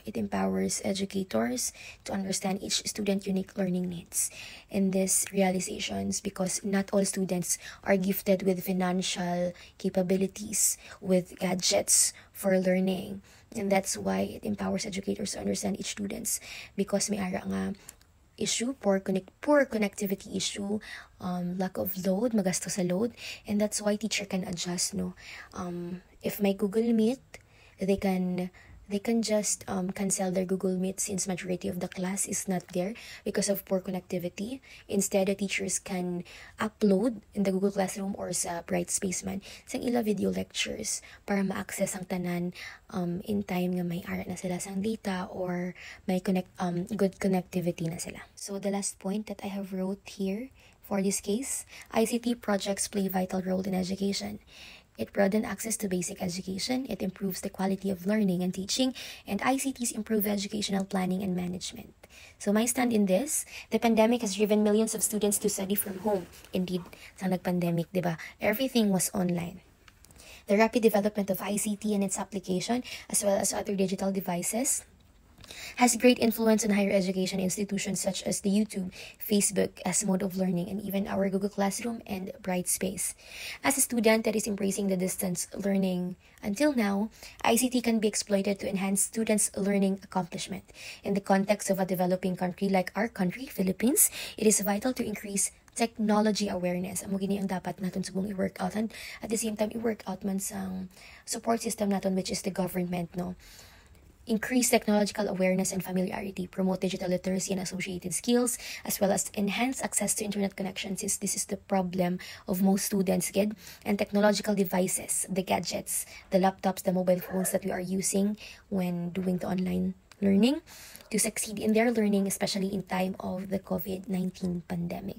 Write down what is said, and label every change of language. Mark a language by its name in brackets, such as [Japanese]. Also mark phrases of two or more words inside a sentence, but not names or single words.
[English] It empowers educators to understand each student's unique learning needs. And these realizations, because not all students are gifted with financial capabilities, with gadgets for learning. And that's why it empowers educators to understand each students, because [Hiligaynon] may ara nga [English] issue, poor connectivity issue, lack of load, [Hiligaynon] magasto sa [English] load, and that's why teacher can adjust, no. If may Google Meet, they can just cancel their Google Meet since majority of the class is not there because of poor connectivity. Instead, the teachers can upload in the Google Classroom or [Hiligaynon] sa Brightspace man sang ila [English] video lectures [Hiligaynon] para ma-access ang tanan [English] in time [Hiligaynon] nga may ara na sila sang data or may [English] good connectivity [Hiligaynon] na sila. [English] So the last point that I have wrote here for this case, ICT projects play a vital role in education. It broadens access to basic education, it improves the quality of learning and teaching, and ICTs improve educational planning and management. So my stand in this, the pandemic has driven millions of students to study from home. Indeed, [Hiligaynon] sa nag-pandemic, diba? [English] Everything was online. The rapid development of ICT and its application, as well as other digital devices, has great influence on higher education institutions such as the YouTube, Facebook as mode of learning, and even our Google Classroom and Brightspace. As a student that is embracing the distance learning until now, ICT can be exploited to enhance students' learning accomplishment. In the context of a developing country like our country, Philippines, it is vital to increase technology awareness. [Hiligaynon] Amo gini ang dapat naton subong i-work out, [English] and at the same time [Hiligaynon] i-work out man sang support system naton, [English] which is the government, no. Increase technological awareness and familiarity, promote digital literacy and associated skills, as well as enhance access to internet connections, since this is the problem of most students, kid, and technological devices, the gadgets, the laptops, the mobile phones that we are using when doing the online learning to succeed in their learning, especially in time of the COVID-19 pandemic.